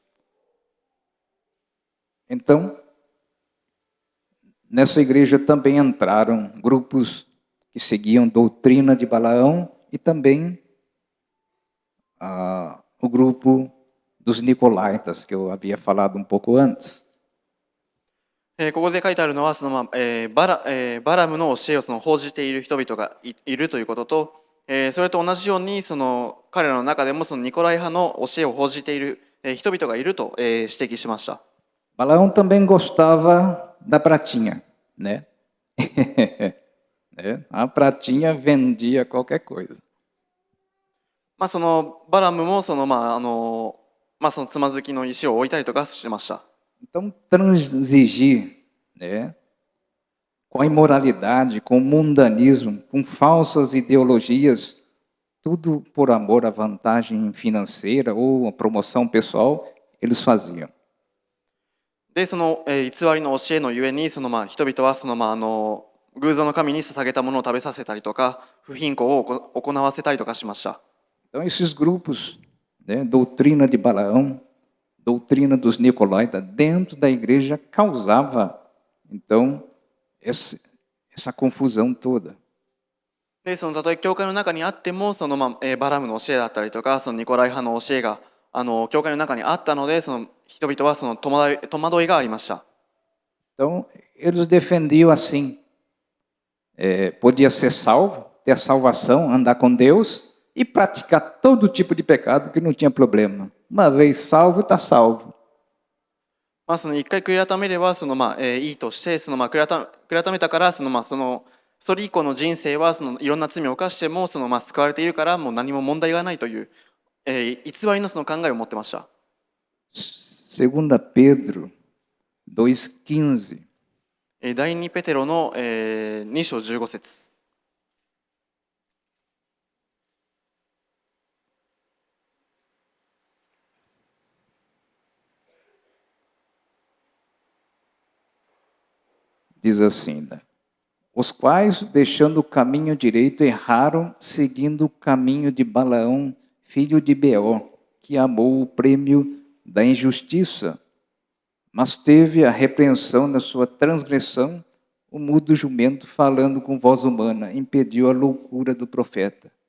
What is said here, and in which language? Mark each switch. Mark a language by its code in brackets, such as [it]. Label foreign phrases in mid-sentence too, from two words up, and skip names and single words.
[pt] Então, nessa igreja também entraram grupos que seguiam a doutrina de Balaão e também o grupo dos nicolaítas, que eu havia falado um pouco antes. [ja] ここで書いてあるのはバラムの教えを報じている人々がいるということと、 それと同じようにその彼らの中でもそのニコライ派の教えを報じている人々がいると指摘しました。 [pt] Balaão também gostava da pratinha, né? A pratinha vendia qualquer coisa. [ja] まあそのバラムもそのそのつまずきの石を置いたりとかしました。 [pt] Então, transigir, né, com a imoralidade, com o mundanismo, com falsas ideologias, tudo por amor à vantagem financeira ou à promoção pessoal, eles faziam. [ja] でその、偽りの教えのゆえにその人々はその偶像の神に捧げたものを食べさせたりとか不貧困を行わせたりとかしました。 [pt] Então, esses grupos, né, doutrina de Balaão, doutrina dos Nicolaítas, dentro da igreja causava, então, essa confusão toda. [ja] でそのたとえ教会の中にあってもその、バラムの教えだったりとかそのニコライ派の教えが教会の中にあったのでその人々はその戸惑いがありました。 [pt] Então, eles defendiam assim, podia ser salvo, ter a salvação, andar com Deus e praticar todo tipo de pecado que não tinha problema. Uma vez salvo, está salvo. [ja] その一回悔い改めればそのいいとしてその悔い改めたからそれ以降の人生はそのいろんな罪を犯してもその救われているからもう何も問題がないという、偽りのその考えを持ってました。 [pt] 2 Pedro 2:15. [ja] 第2ペテロの、2章15節。 [pt] Diz assim, né? Os quais, deixando o caminho direito, erraram, seguindo o caminho de Balaão, filho de Beor, que amou o prêmio da injustiça, mas teve a repreensão na sua transgressão, o mudo jumento, falando com voz humana, impediu a loucura do profeta.